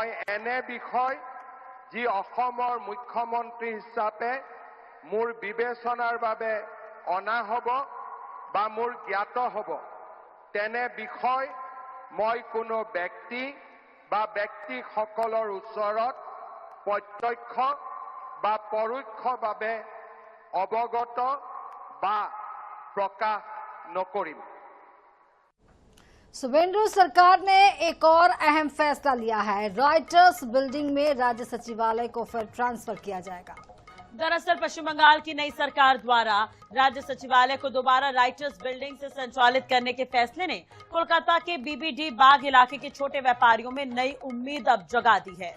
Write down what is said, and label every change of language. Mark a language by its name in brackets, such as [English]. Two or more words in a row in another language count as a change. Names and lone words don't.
[Assamese] এনে বিষয় যি অসমৰ মুখ্যমন্ত্ৰী হিচাপে মোৰ বিবেচনাৰ বাবে অনা হ'ব বা মোৰ জ্ঞাত হ'ব তেনে বিষয় মই কোনো ব্যক্তি বা ব্যক্তিসকলৰ ওচৰত প্ৰত্যক্ষ বা পৰোক্ষভাৱে অৱগত বা প্ৰকাশ নকৰিম। [Hindi] सुवेंदु सरकार ने एक और अहम फैसला लिया है। रॉयटर्स बिल्डिंग में राज्य सचिवालय को फिर ट्रांसफर किया जाएगा। दरअसल पश्चिम बंगाल की नई सरकार द्वारा राज्य सचिवालय को दोबारा राइटर्स बिल्डिंग से संचालित करने के फैसले ने कोलकाता के बीबीडी बाग इलाके के छोटे व्यापारियों में नई उम्मीद अब जगा दी है।